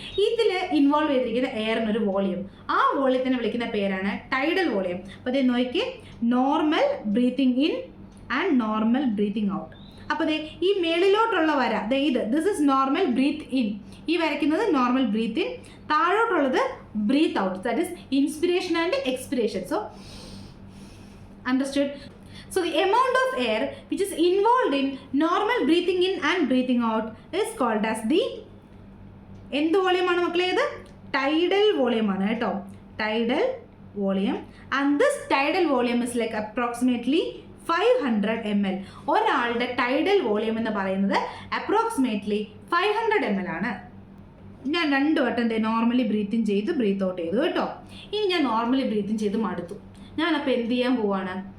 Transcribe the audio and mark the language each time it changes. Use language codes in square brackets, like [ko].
[ml] ഇതിൽ ഇൻവോൾവ് ചെയ്തിരിക്കുന്ന എയറിനൊരു വോളിയം, ആ വോളിയത്തിനെ വിളിക്കുന്ന പേരാണ് ടൈഡൽ വോളിയം. അപ്പോൾ ഇത് നോക്കി, [en] Normal breathing in and normal breathing out. [ml] അപ്പോൾ ഈ മേളിലോട്ടുള്ള വര [en] this is normal breath in, [ml] ഈ വരയ്ക്കുന്നത് normal breath in, താഴോട്ടുള്ളത് breath out, [en] That is inspiration and expiration. So understood? So the amount of air which is involved in normal breathing in and breathing out is called as the [ml] എന്ത് വോളിയമാണ് മക്കളെ? ഇത് tidal volume ആണ് കേട്ടോ, tidal volume. [en] And this tidal volume is like approximately 500 ml. [ml] ഒരാളുടെ tidal volume എന്ന് പറയുന്നത് approximately 500 ml ആണ്. ഞാൻ 2 വട്ടം നോർമലി ബ്രീത്ത് ഇൻ ചെയ്തു ബ്രീത്ത് ഔട്ട് ചെയ്തു കേട്ടോ. ഇനി ഞാൻ നോർമലി ബ്രീത്ത് ഇൻ ചെയ്ത് മടുത്തു, ഞാനപ്പോൾ എന്ത് ചെയ്യാൻ പോവാണ്?